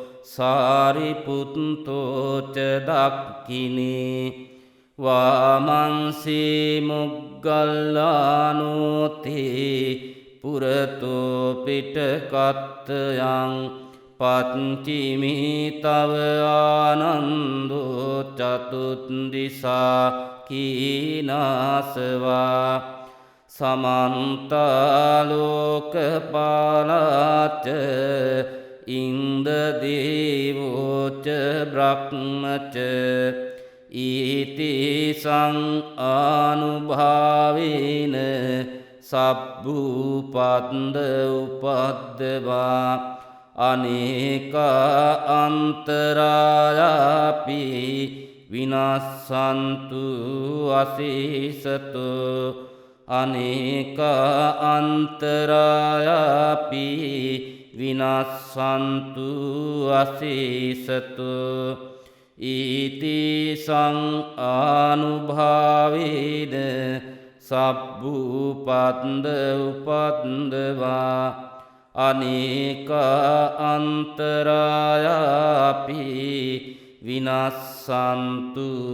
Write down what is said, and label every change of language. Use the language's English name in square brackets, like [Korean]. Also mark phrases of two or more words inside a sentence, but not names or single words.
[Pali] සාරිපුත්තෝච දක්ඛිනේ වාමංසේ මොග්ගල්ලානෝතේ පුරතෝ පිටකත්තයන් පච්චිමි තව ආනන්දෝ චතුත්දිසා කීනාසවා සමන්ත ලෝකපාලච්ච ඉන්ද්‍රදේවෝච බ්‍රහ්මච ඊතිසං ආනුභාවේන සබ්බූපන්ද උපද්දවා අනේක අන්තරායාපි විනස්සන්තු අසීසතු අනේක අන්තරායාපි විනස්සන්තු අසීසතු ඊතිසං ආනුභාවේන සබ්බූපන්ද උපද්දවා අනේක අන්තරායාපි විනස්සන්තු